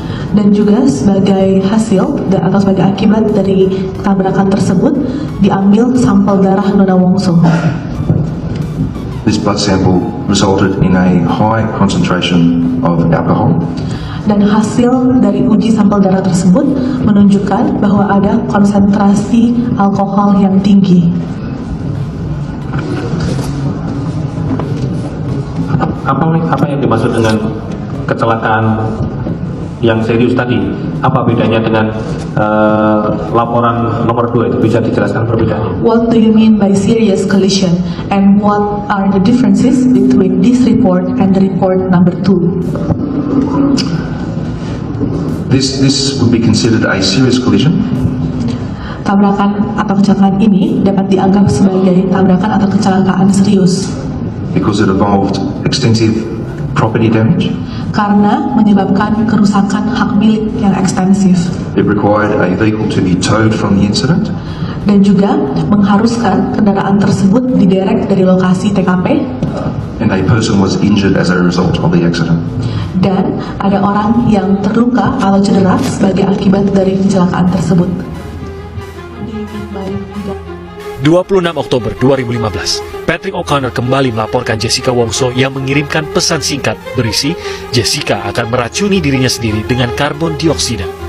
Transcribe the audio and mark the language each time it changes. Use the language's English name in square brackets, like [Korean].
[Indonesian] Dan juga sebagai hasil atau sebagai akibat dari tabrakan tersebut, diambil sampel darah Nona Wongso. [English] This blood sample resulted in a high concentration of alcohol. [Indonesian] Dan hasil dari uji sampel darah tersebut menunjukkan bahwa ada konsentrasi alkohol yang tinggi. Apa yang dimaksud dengan kecelakaan yang serius tadi? Apa bedanya dengan laporan nomor 2 itu? Bisa dijelaskan perbedaannya? [English] What do you mean by serious collision? And what are the differences between this report and the report number 2? This would be considered a serious collision. [Indonesian] Tabrakan atau kecelakaan ini dapat dianggap sebagai tabrakan atau kecelakaan serius. [English] Because it involved extensive property damage. [Indonesian] Karena menyebabkan kerusakan hak milik yang ekstensif. [English] It required a vehicle to be towed from the incident. [Indonesian] Dan juga mengharuskan kendaraan tersebut diderek dari lokasi TKP. [English] And a person was injured as a result of the accident. [Indonesian] Dan ada orang yang terluka atau cedera sebagai akibat dari kecelakaan tersebut. 26 Oktober 2015, Patrick O'Connor kembali melaporkan Jessica Wongso yang mengirimkan pesan singkat berisi Jessica akan meracuni dirinya sendiri dengan karbon dioksida.